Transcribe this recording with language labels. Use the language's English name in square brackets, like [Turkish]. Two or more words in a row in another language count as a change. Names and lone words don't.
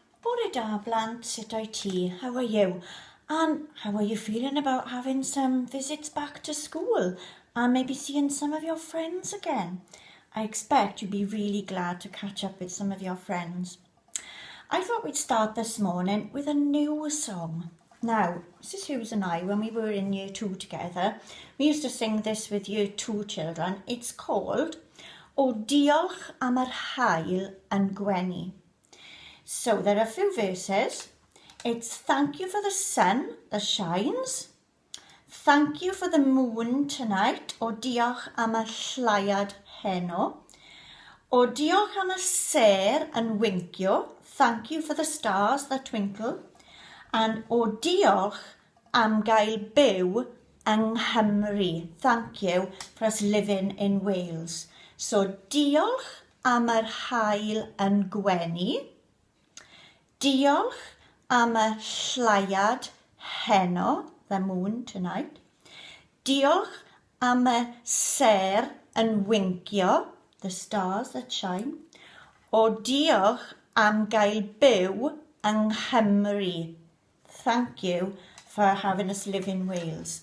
[Welsh] Bore da blant, sut o'i ti? [English] How are you? And how are you feeling about having some visits back to school and maybe seeing some of your friends again? I expect you'd be really glad to catch up with some of your friends. I thought we'd start this morning with a new song. Now, Mrs. Hughes and I, when we were in year 2 together, we used to sing this with year 2 children. It's called O Diolch am yr Haul yn Gwenu. So there are a few verses. It's thank you for the sun that shines. Thank you for the moon tonight. [Welsh] O diolch am y lleiad heno. O diolch am y ser yn wincio. [English] Thank you for the stars that twinkle. [Welsh] And o diolch am gael byw yng Nghymru. [English] Thank you for us living in Wales. [Welsh] So diolch am yr haul yn gwenu. Diolch am y lleiad heno, [English] the moon tonight. [Welsh] Diolch am y ser yn wincio, [English] the stars that shine. [Welsh] O diolch am gael byw yng Nghymru. [English] Thank you for having us live in Wales.